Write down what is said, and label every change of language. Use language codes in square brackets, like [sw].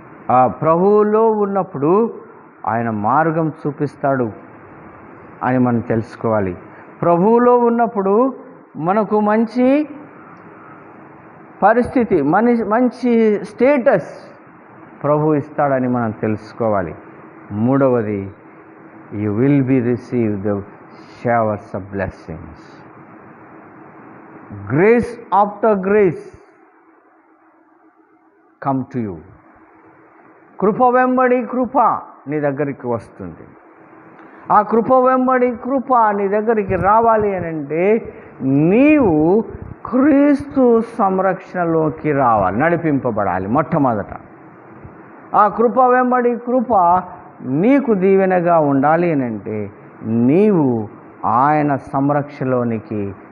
[te] ఆ ప్రభువులో ఉన్నప్పుడు ఆయన మార్గం చూపిస్తాడు అని మనం తెలుసుకోవాలి. ప్రభువులో ఉన్నప్పుడు మనకు మంచి పరిస్థితి, మంచి స్టేటస్ ప్రభు ఇస్తాడని మనం తెలుసుకోవాలి. మూడవది, [en] you will be received the showers of blessings. Grace after grace come to you. [te] కృప వెంబడి కృప నీ దగ్గరికి వస్తుంది. ఆ కృప వెంబడి కృప నీ దగ్గరికి రావాలి అని అంటే నీవు క్రీస్తు సంరక్షణలోకి రావాలి, నడిపింపబడాలి మొట్టమొదట. ఆ కృప వెంబడి కృప నీకు దీవెనగా ఉండాలి అని అంటే నీవు ఆయన సంరక్షణలోనికి